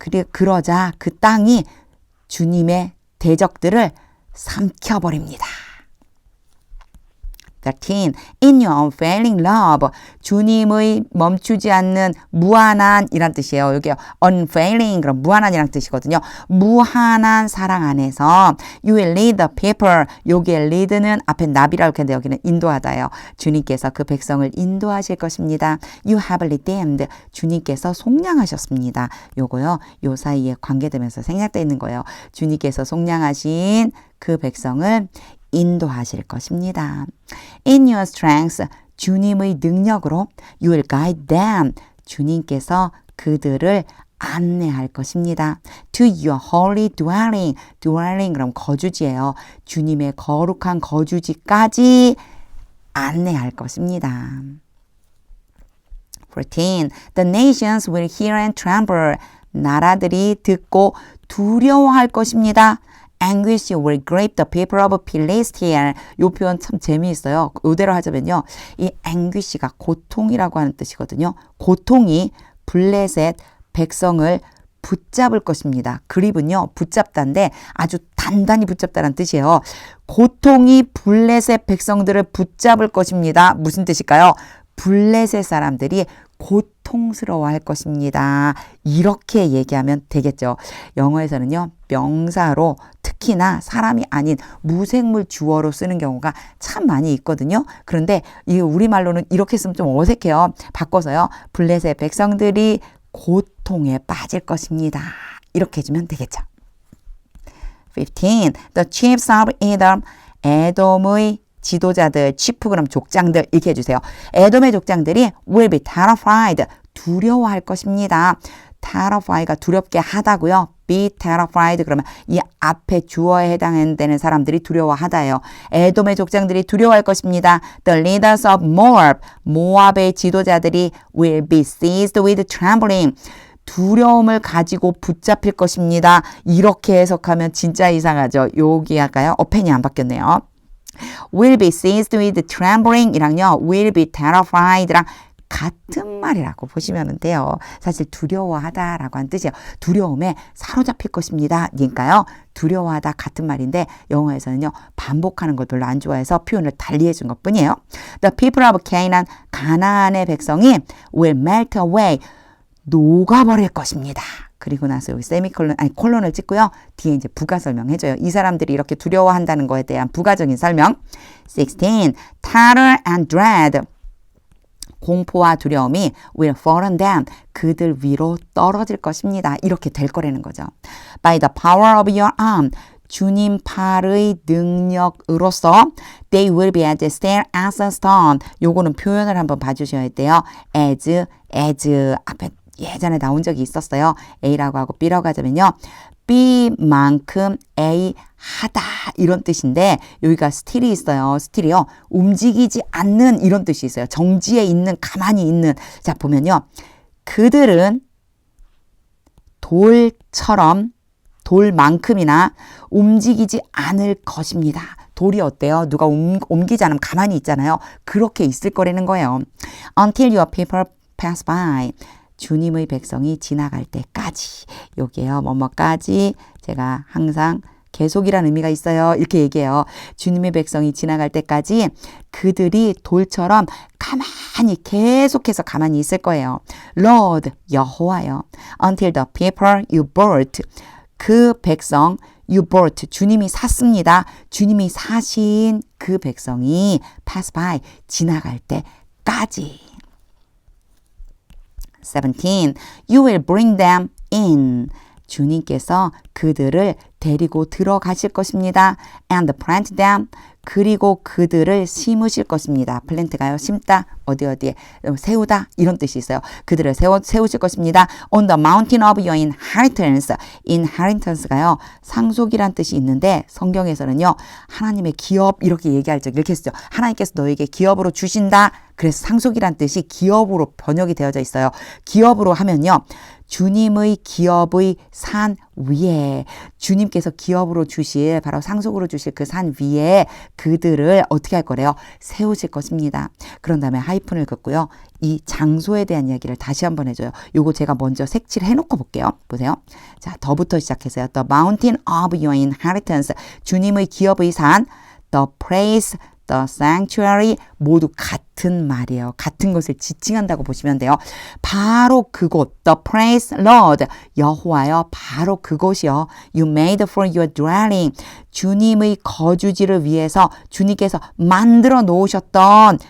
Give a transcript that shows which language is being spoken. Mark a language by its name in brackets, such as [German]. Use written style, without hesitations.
[Korean] 그러자 그 땅이 주님의 대적들을 삼켜버립니다. [English] 13. In your unfailing love. [Korean] 주님의 멈추지 않는 무한한 이란 뜻이에요. 여기 unfailing 그럼 무한한이란 뜻이거든요. 무한한 사랑 안에서 [English] you will lead the people. [Korean] 여기에 lead는 앞에 나비라고 했는데 여기는 인도하다예요. 주님께서 그 백성을 인도하실 것입니다. [English] You have redeemed. [Korean] 주님께서 속량하셨습니다. 요거요. 요 사이에 관계되면서 생략되어 있는 거예요. 주님께서 속량하신 그 백성을 인도하실 것입니다. [English] In your strength, [Korean] 주님의 능력으로 [English] you will guide them. [Korean] 주님께서 그들을 안내할 것입니다. [English] To your holy dwelling. dwelling [Korean] 그럼 거주지예요. 주님의 거룩한 거주지까지 안내할 것입니다. 14. [English] The nations will hear and tremble. [Korean] 나라들이 듣고 두려워할 것입니다. [English] Anguish will grip the people of Philistia. [Korean] 이 표현 참 재미있어요. 이대로 하자면요. 이 anguish가 고통이라고 하는 뜻이거든요. 고통이 블레셋 백성을 붙잡을 것입니다. 그립은요. 붙잡다인데 아주 단단히 붙잡다라는 뜻이에요. 고통이 블레셋 백성들을 붙잡을 것입니다. 무슨 뜻일까요? 블레셋 사람들이 고통스러워할 것입니다. 이렇게 얘기하면 되겠죠. 영어에서는요. 명사로 특히나 사람이 아닌 무생물 주어로 쓰는 경우가 참 많이 있거든요. 그런데 이 우리말로는 이렇게 쓰면 좀 어색해요. 바꿔서요. 블레셋 백성들이 고통에 빠질 것입니다. 이렇게 해주면 되겠죠. 15. [English] The chiefs of Edom. [Korean] 에돔의 지도자들, chief 그럼 족장들 이렇게 해주세요. 에돔의 족장들이 [English] will be terrified. [Korean] 두려워할 것입니다. terrify가 두렵게 하다고요. be terrified 그러면 이 앞에 주어에 해당되는 사람들이 두려워하다예요. 에돔의 족장들이 두려워할 것입니다. [English] The leaders of Moab. [Korean] 모압의 지도자들이 [English] will be seized with trembling. [Korean] 두려움을 가지고 붙잡힐 것입니다. 이렇게 해석하면 진짜 이상하죠. 여기 할까요? 어펜이 안 바뀌었네요. [English] will be seized with trembling 이랑요. will be terrified [Korean] 랑 같은 말이라고 보시면 돼요. 사실 두려워하다라고 하는 뜻이에요. 두려움에 사로잡힐 것입니다. 니까요. 두려워하다 같은 말인데 영어에서는요. 반복하는 걸 별로 안 좋아해서 표현을 달리해 준 것뿐이에요. [English] The people of Canaan, [Korean] 가나안의 백성이 [English] will melt away, [Korean] 녹아버릴 것입니다. 그리고 나서 여기 세미콜론, 콜론을 찍고요. 뒤에 이제 부가 설명해줘요. 이 사람들이 이렇게 두려워한다는 거에 대한 부가적인 설명. [English] 16. Terror and dread. [Korean] 공포와 두려움이 [English] will fall on them. [Korean] 그들 위로 떨어질 것입니다. 이렇게 될 거라는 거죠. [English] By the power of your arm. [Korean] 주님 팔의 능력으로서 [English] they will be as still as a stone. [Korean] 요거는 표현을 한번 봐주셔야 돼요. as 앞에 예전에 나온 적이 있었어요. A라고 하고 B라고 하자면요. B만큼 A 하다 이런 뜻인데 여기가 still이 있어요. still이요. 움직이지 않는 이런 뜻이 있어요. 정지에 있는, 가만히 있는. 자, 보면요. 그들은 돌처럼 돌만큼이나 움직이지 않을 것입니다. 돌이 어때요? 누가 옮기지 않으면 가만히 있잖아요. 그렇게 있을 거라는 거예요. [English] Until your people pass by. [Korean] 주님의 백성이 지나갈 때까지. 여기에요. 뭐뭐까지. 제가 항상 계속이라는 의미가 있어요. 이렇게 얘기해요. 주님의 백성이 지나갈 때까지 그들이 돌처럼 가만히 계속해서 가만히 있을 거예요. Lord, 여호와요. [English] Until the people you brought. [Korean] 그 백성 [English] you brought. [Korean] 주님이 샀습니다. 주님이 사신 그 백성이 [English] pass by. [Korean] 지나갈 때까지. [English] 17. You will bring them in. [Korean] 주님께서 그들을 데리고 들어가실 것입니다. And plant them. 그리고 그들을 심으실 것입니다. 플랜트가요. 심다. 어디에 세우다 이런 뜻이 있어요. 그들을 세우실 것입니다. [English] On the mountain of your inheritance. [Korean] inheritance가요. 상속이란 뜻이 있는데 성경에서는요. 하나님의 기업 이렇게 얘기할 적 이렇게 쓰죠. 하나님께서 너에게 기업으로 주신다. 그래서 상속이란 뜻이 기업으로 번역이 되어져 있어요. 기업으로 하면요. 주님의 기업의 산 위에 주님께서 기업으로 주실 바로 상속으로 주실 그 산 위에 그들을 어떻게 할 거래요? 세우실 것입니다. 그런 다음에 하이픈을 긋고요. 이 장소에 대한 이야기를 다시 한번 해줘요. 요거 제가 먼저 색칠을 해놓고 볼게요. 보세요. 자, 더부터 시작해서요. [English] The mountain of your inheritance. [Korean] 주님의 기업의 산. [English] The place. The sanctuary [Korean] 모두 같은 말이에요. 같은 것을 지칭한다고 보시면 돼요. 바로 그곳, [English] the praise Lord, [Korean] 여호와여, 바로 그곳이요. [English] You made for your dwelling, [Korean] 주님의 거주지를 위해서 주님께서 만들어 놓으셨던.